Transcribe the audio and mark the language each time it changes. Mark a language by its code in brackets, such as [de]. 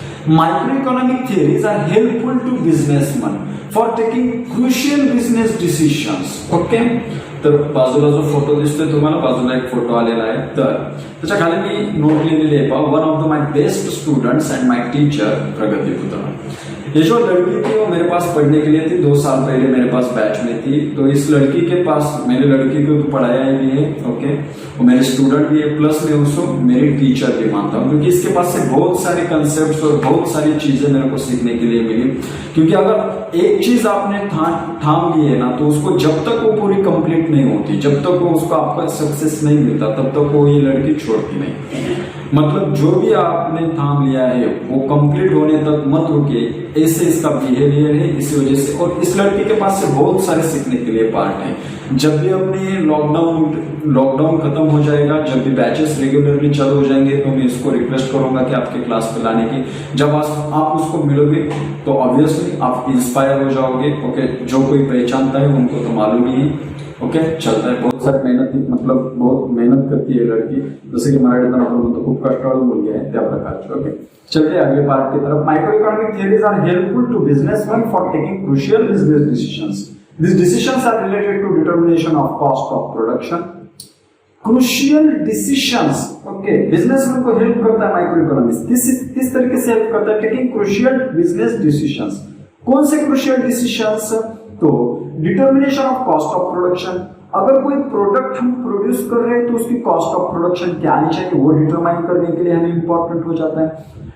[en] Micro economic theories are helpful to businessman for taking crucial business decisions. [mr] Okay, तर बाजूला जो photo दिसतोय तुम्हाला, बाजूला एक फोटो आलेला आहे, तर त्याच्या खाली मी नोट लिहिलेली आहे, [en] one of the my best students and my teacher [mr] प्रगति पुत्र. [hi] ये जो लड़की थी वो मेरे पास पढ़ने के लिए थी, 2 साल पहले मेरे पास बैच में थी. तो इस लड़की के पास, मेरी लड़की को तो पढ़ाया भी है. ओके, वो मेरे स्टूडेंट भी है, प्लस मैं उसको मेरी टीचर भी मानता हूँ, क्योंकि इसके पास से बहुत सारे कंसेप्ट और बहुत सारी चीजें मेरे को सीखने के लिए मिली. क्योंकि अगर एक चीज आपने ठाम ली है ना तो उसको जब तक वो पूरी कंप्लीट नहीं होती, जब तक वो उसको आपका सक्सेस नहीं मिलता, तब तक वो ये लड़की छोड़ती नहीं. मतलब जो भी आपने थाम लिया है वो कंप्लीट होने तक मत रुकिए. ऐसे इसका बिहेवियर है, इसी वजह से. और इस लड़की के पास से बहुत सारे सीखने के लिए पार्ट है. जब भी अपने लॉकडाउन खत्म हो जाएगा, जब भी बैचेस रेगुलरली चालू हो जाएंगे, तो मैं इसको रिक्वेस्ट करूंगा कि आपके क्लास पे लाने की. जब आप उसको मिलोगे तो ऑब्वियसली आप इंस्पायर हो जाओगे. ओके, जो कोई पहचानता है उनको तो मालूम ही है. ओके, चलता है. बहुत सारी बहुत मेहनत करती है लड़की, जैसे की [mr] मराठीत आपण म्हणतो खूप कष्टाळू मुलगी आहे त्या प्रकारची. [hi] ओके, चलते अगले पार्ट की तरफ. [en] Micro economic theories are helpful to businessman for taking crucial business decisions. These decisions are related to determination of cost of production. Crucial decisions. [hi] Okay, businessman को हेल्प करता है माइक्रो इकोनॉमिक्स. किस तरीके से हेल्प करता है? [en] Taking crucial business decisions. [hi] कौन से क्रुशियल डिसीजंस? तो [en] Determination of cost of production. [hi] अगर कोई प्रोडक्ट हम प्रोड्यूस कर रहे हैं तो उसकी कॉस्ट ऑफ प्रोडक्शन क्या आनी चाहिए वो डिटरमाइन करने के लिए हमें इंपॉर्टेंट हो जाता है.